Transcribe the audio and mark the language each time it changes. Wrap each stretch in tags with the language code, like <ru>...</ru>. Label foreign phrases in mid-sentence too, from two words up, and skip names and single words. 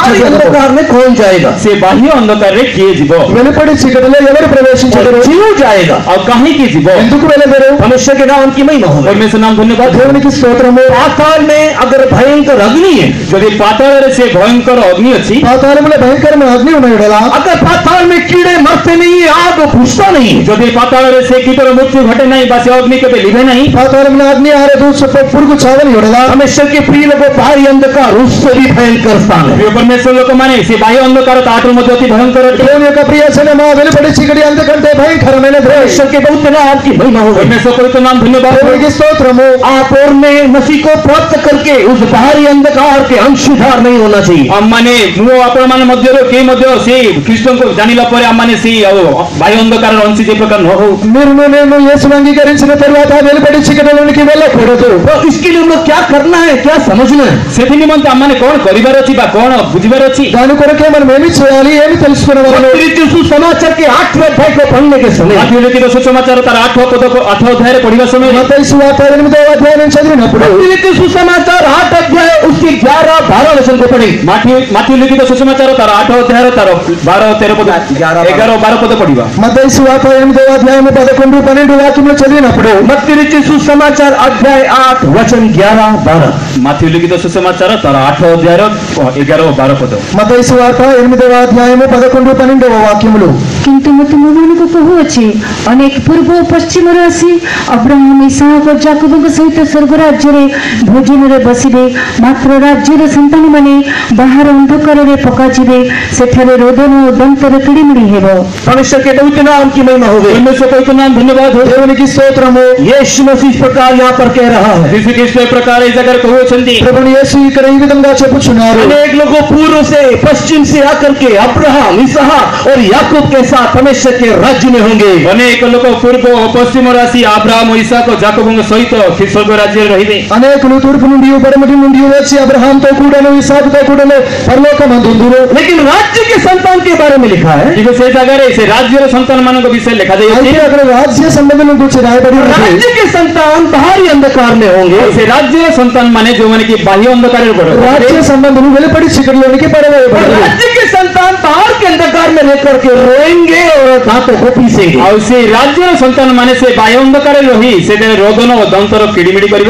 <hi>बाहरी</hi> <te>చదివాము।</te> <hi>अंधकार में कौन जाएगा?</hi> <or>ସେ ବାହ୍ୟ ଅନ୍ଧକାରରେ କିଏ ଯିବ?</or> <te>వెలుపడి చీకటిలో ఎవరు ప్రవేశించగలరు?</te> <hi>क्यों जाएगा?</hi> <or>ଆଉ କାହିଁକି ଯିବ?</or> <te>ఎందుకు వెళ్ళగలరు?</te> <hi>परमेश्वर के नाम की महिमा हो।</hi> <or>ପରମେଶ୍ୱର ନାମ ଧନ୍ୟବାଦ।</or> <te>దేవునికి స్తోత్రము।</te> <hi>पाताल में अगर भयंकर अग्नि है,</hi> <or>ଯଦି ପାତାଳରେ ସେ ଭୟଙ୍କର ଅଗ୍ନି ଅଛି,</or> <te>పాతాళములో భయంకరమైన అగ్ని ఉన్నాయడలా,</te> <hi>अगर पाताल में कीड़े मरते नहीं है, आग बुझता नहीं है,</hi> <or>ଯଦି ପାତାଳରେ ସେ କୀଟର ମୃତ୍ୟୁ ଘଟେ ନାହିଁ ବା ସେ ଅଗ୍ନି କେବେ ଲିଭେ ନାହିଁ,</or> <te>పాతాళములో అగ్ని ఆరదు, పురుగు చావని ఎడలా,</te> <hi>परमेश्वर के प्रिय लोगों, बाहरी अंधकार उससे भी भयंकर स्थान है।</hi> <or>ପ୍ରିୟ ପରମେଶ୍ୱର ଲୋକମାନେ ସେ ବାହ୍ୟ ଅନ୍ଧକାର ତାଠାରୁ ମଧ୍ୟ ଅତି ଭୟଙ୍କର ଅଟେ।</or> <te>దేవుని యొక్క ప్రియజనమా, వెలుపడి చీకటి అంతకంటే భయంకరమైనది।</te> <hi>परमेश्वर के बहुत नाम की महिमा हो।</hi> <or>ପରମେଶ୍ୱର ପବିତ୍ର ନାମ ଧନ୍ୟବାଦ।</or> <te>దేవునికి స్తోత్రము।</te> <hi>आप और मैं मसीह को प्राप्त करके उस बाहरी अंधकार के अंशधार नहीं होना चाहिए।</hi> <or>ଆମମାନେ ମୁଁ ଆପଣମାନେ ମଧ୍ୟରୁ କେହି ମଧ୍ୟ ସେ ଖ୍ରୀଷ୍ଟଙ୍କୁ ଜାଣିଲା ପରେ ଆମମାନେ ସେ ବାହ୍ୟ ଅନ୍ଧକାରର ଅଂଶୀ ଯେ ପ୍ରକାର ନ ହଉ।</or> <te>మీరు నేను యేసును అంగీకరించిన తరువాత వెలుపడి చీకటిలోనికి వెళ్ళకూడదు।</te> <hi>तो इसके लिए हम लोग क्या करना है, क्या समझना है?</hi> <or>ସେଥି ନିମନ୍ତେ ଆମମାନେ କଣ କରିବାର ଅଛି ବା କଣ ବୁଝିବାର ଅଛି?</or> <te>దాని కొరకే మనం ఏమి చేయాలి, ఏమి తెలుసుకునేవాళ్ళు?</te> <hi>सुसमाचार के 8वें अध्याय को पढ़ने के समय</hi> <or>ମାଥିଉ ଲିଖିତ ସୁସମାଚାର ତାର 8 ଅଧ୍ୟାୟରେ ପଢିବା ସମୟରେ</or> <te>మత్తయి సువార్త 8వ అధ్యాయం చదివినప్పుడు</te> <hi>सुसमाचार 8 अध्याय उसके 11-12 वचन को पढ़े।</hi> <or>ମାଥିଉ ଲିଖିତ ସୁସମାଚାର ତାର 8 ଅଧ୍ୟାୟର ତାର 12-13 ପଦ 11-12 ପଦ ପଢିବା।</or> <te>మత్తయి సువార్త 8వ అధ్యాయం 11-12 వాక్యములు చదివినప్పుడు</te> <hi>मत्ती लिखित सुसमाचार अध्याय 8 वचन 11-12।</hi> <or>ମାଥିଉ ଲିଖିତ ସୁସମାଚାର ତାର 8 ଅଧ୍ୟାୟର 11-12 ପଦ।</or> <te>మత్తయి సువార్త 8వ అధ్యాయం 11-12 వాక్యములు। କିନ୍ତୁ ମୁଁ ତୁମମାନଙ୍କୁ କହୁଅଛି, ଅନେକ ପୂର୍ବ ଓ ପଶ୍ଚିମରୁ ଆସି ଅବ୍ରାହମ, ଇସାକ ଓ ଯାକୋବଙ୍କ ସହିତ ସ୍ୱର୍ଗ ରାଜ୍ୟରେ ଭୋଜନରେ ବସିବେ। ମାତ୍ର ରାଜ୍ୟର ସନ୍ତାନମାନେ ବାହାର ଅନ୍ଧକାରରେ ପକାଯିବେ, ସେଠାରେ ରୋଦନ ଓ ଦନ୍ତର କିଡ଼ିମିଡ଼ି ହେବ।</te> <hi>परमेश्वर के पवित्र नाम की महिमा हो।</hi> <or>ପରମେଶ୍ୱର ପବିତ୍ର ନାମ ଧନ୍ୟବାଦ।</or> <te>దేవునికి స్తోత్రము।</te> <hi>यीशु मसीह इस प्रकार यहाँ पर कह रहा है।</hi> <or>ଯୀଶୁ ଖ୍ରୀଷ୍ଟ ଏ ପ୍ରକାର ଏ ଜାଗାରେ କହୁଅଛନ୍ତି।</or> <te>ప్రభుని యేసు ఇక్కడ ఈ విధంగా చెప్పుచున్నారు।</te> <hi>अनेक लोगों पूर्व से पश्चिम से आकर के अब्राहम, इसहाक और याकूब के साथ परमेश्वर के राज्य में होंगे।</hi> <or>ଅନେକ ଲୋକ ପୂର୍ବ ଓ ପଶ୍ଚିମରୁ ଆସି ଆବ୍ରାହମ, ଇସାକ, ଯାକୋବଙ୍କ ସହିତ ସ୍ୱର୍ଗ ରାଜ୍ୟରେ ରହିବେ।</or> <te>అనేకులు తూర్పు నుండి పడమటి నుండి వచ్చి అబ్రహాంతో కూడాను ఇసాకుతో కూడాను పరలోకమందుందురు।</te> <hi>लेकिन राज्य के संतान के बारे में लिखा है।</hi> <or>କିନ୍ତୁ ସେ ଜାଗାରେ ସେ ରାଜ୍ୟର ସନ୍ତାନମାନଙ୍କ ବିଷୟରେ ଲେଖାଯାଇଅଛି।</or> <te>అయితే అక్కడ రాజ్య సంబంధం గురించి రాయబడి ఉంది।</te> <hi>राज्य के संतान बाहरी अंधकार में होंगे।</hi> <or>ସେ ରାଜ୍ୟର ସନ୍ତାନ ମାନେ ଯୋଉମାନେ କି ବାହ୍ୟ ଅନ୍ଧକାରରେ ପଡିବେ।</or> <te>రాజ్య సంబంధం వెలుపడి చీకటిలోనికి</te> <hi>और</hi> <te>పడవేయబడరు।</te> <hi>राज्य के संतान बाहर के अंधकार में रहकर के रोएंगे और दांतों को पीसेंगे।</hi> <or>ଆଉ ସେ ରାଜ୍ୟର ସନ୍ତାନ ମାନେ ସେ ବାହ୍ୟ ଅନ୍ଧକାରରେ ରହି ସେଥିରେ ରୋଦନ ଓ ଦନ୍ତର କିଡ଼ିମିଡ଼ି କରିବେ।</or>